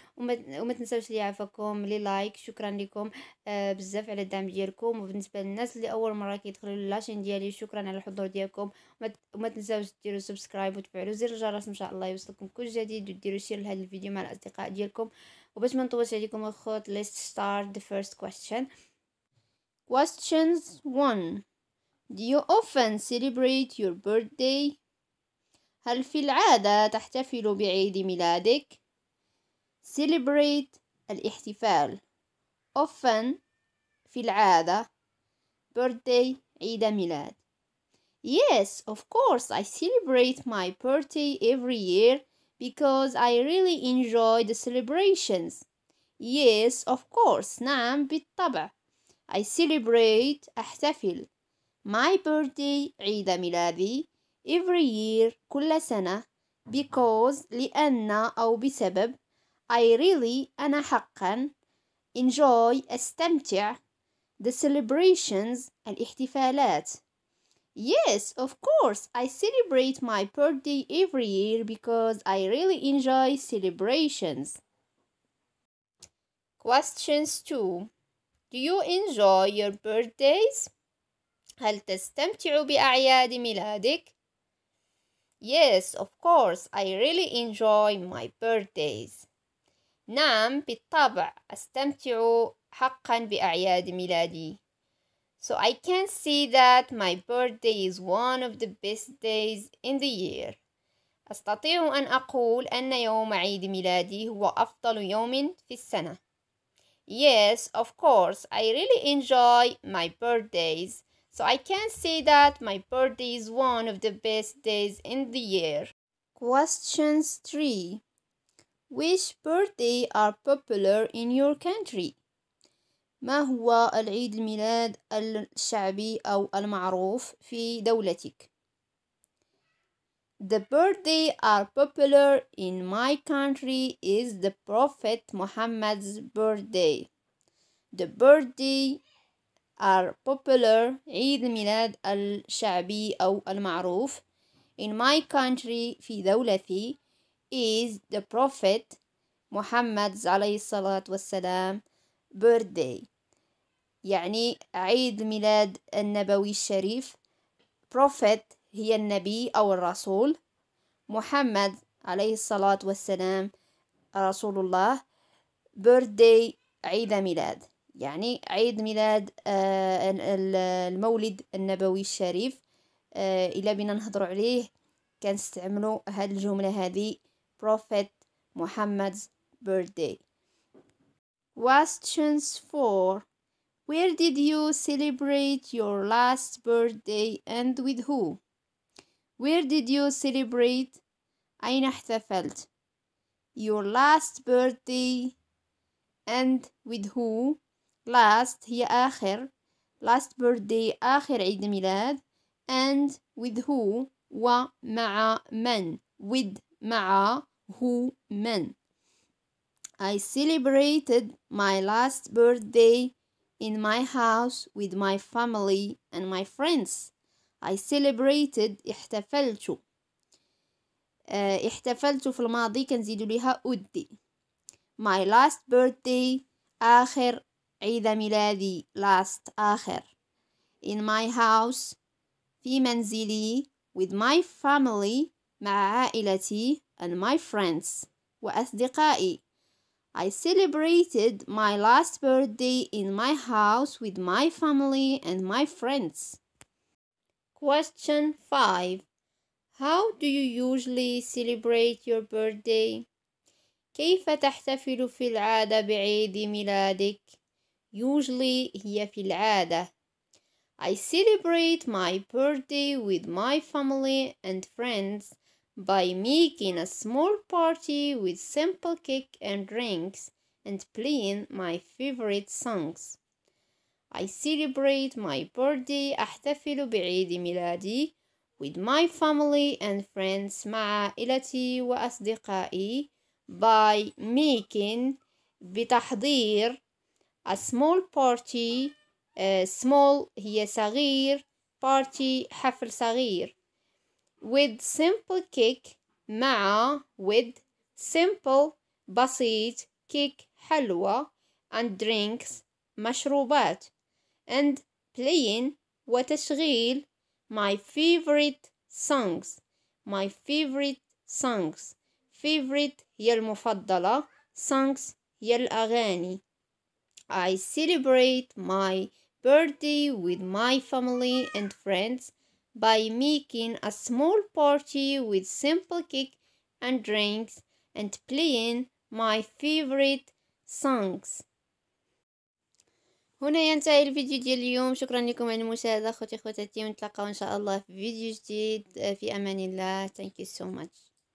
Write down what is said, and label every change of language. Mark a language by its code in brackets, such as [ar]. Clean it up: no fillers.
[ar] وما تنساوش لي عفاكم لي لايك. شكرا لكم بزاف على الدعم ديالكم. وبالنسبه للناس اللي اول مره كيدخلوا لاشين ديالي، شكرا على الحضور ديالكم. وما تنساوش ديروا سبسكرايب وتفعلوا زر الجرس ان شاء الله يوصلكم كل جديد، وديروا شير لهذا الفيديو مع الاصدقاء ديالكم. وباش ما نطولش عليكم الخوت، [en] let's start the first question. Questions 1. Do you often celebrate your birthday? [ar] هل في العادة تحتفل بعيد ميلادك؟ celebrate الاحتفال، often في العادة، birthday عيد ميلاد. [en] Yes, of course, I celebrate my birthday every year because I really enjoy the celebrations. Yes, of course. [ar] نعم بالطبع. [en] I celebrate [ar] أحتفل [en] my birthday [ar] عيد ميلادي [en] every year [ar] كل سنة [en] because [ar] لأن أو بسبب [en] I really [ar] أنا حقا [en] enjoy [ar] أستمتع [en] the celebrations [ar] الاحتفالات. [en] Yes, of course, I celebrate my birthday every year because I really enjoy celebrations. Questions 2. Do you enjoy your birthdays? [ar] هل تستمتع بأعياد ميلادك؟ [en] Yes, of course, I really enjoy my birthdays. [ar] نعم بالطبع أستمتع حقا بأعياد ميلادي. [en] So I can see that my birthday is one of the best days in the year. [ar] أستطيع أن أقول أن يوم عيد ميلادي هو أفضل يوم في السنة. [en] Yes, of course, I really enjoy my birthdays. So I can say that my birthday is one of the best days in the year. Questions 3. Which birthday are popular in your country? [ar] ما هو العيد الميلاد الشعبي أو المعروف في دولتك؟ [en] The birthday are popular in my country is the Prophet Muhammad's birthday. The birthday are popular [ar] عيد الميلاد الشعبي أو المعروف [en] in my country [ar] في دولتي [en] is the Prophet [ar] محمد عليه الصلاة والسلام birthday، يعني عيد الميلاد النبوي الشريف. Prophet هي النبي أو الرسول، محمد عليه الصلاة والسلام رسول الله، birthday عيد ميلاد، يعني عيد ميلاد المولد النبوي الشريف. إلا بنا نهضروا عليه كنستعملوا هذه الجملة هذه [en] Prophet Muhammad's birthday. Questions 4. Where did you celebrate your last birthday and with who? Where did you celebrate? [ar] أين احتفلت [en] your last birthday and with who? [ar] last هي آخر، [en] last birthday [ar] آخر عيد ميلاد، [en] and with who [ar] ومع من، with مع who من. [en] I celebrated my last birthday in my house with my family and my friends. I celebrated [ar] احتفلت. احتفلت في الماضي كنزيدو ليها أدي. [en] My last birthday [ar] آخر عيد ميلادي [en] last آخر in my house [ar] في منزلي [en] with my family [ar] مع عائلتي [en] and my friends [ar] وأصدقائي. [en] I celebrated my last birthday in my house with my family and my friends. Question 5. How do you usually celebrate your birthday? [ar] كيف تحتفل في العادة بعيد ميلادك؟ Usually هي في العادة. [en] I celebrate my birthday with my family and friends by making a small party with simple cake and drinks and playing my favorite songs. I celebrate my birthday [ar] أحتفل بعيد ميلادي [en] with my family and friends [ar] مع عائلتي وأصدقائي [en] by making بتحضير a small party. [ar] small هي صغير، party حفل صغير. [en] with simple cake مع with simple بسيط cake حلوة and drinks [ar] مشروبات [en] and playing [ar] وتشغيل [en] my favorite songs. my favorite songs. [ar] favorite هي المفضلة، songs هي الأغاني. [en] I celebrate my birthday with my family and friends by making a small party with simple cake and drinks and playing my favorite songs. [ar] هنا ينتهي الفيديو ديال اليوم. شكرا لكم على المشاهدة أخوتي أخواتاتي، ونتلاقاو إن شاء الله في فيديو جديد. في أمان الله. [en] Thank you so much.